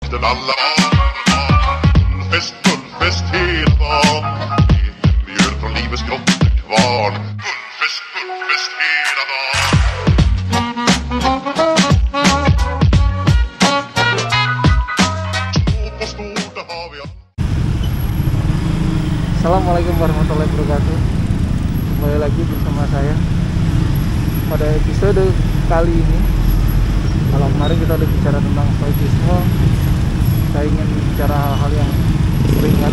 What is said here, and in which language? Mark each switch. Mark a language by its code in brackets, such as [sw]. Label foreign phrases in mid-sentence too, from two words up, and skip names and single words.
[sv] Mullfest, mullfest hela dagen. Mjöl från livets grottekvarn. Mullfest, mullfest hela dagen. Smått och stort, det har vi allt. [ar] Assalamualaikum warahmatullahi wabarakatuh. [id] Kembali lagi bersama saya. Pada episode kali ini, kalau kemarin kita udah bicara tentang stoicisme, saya ingin bicara hal-hal yang ringan.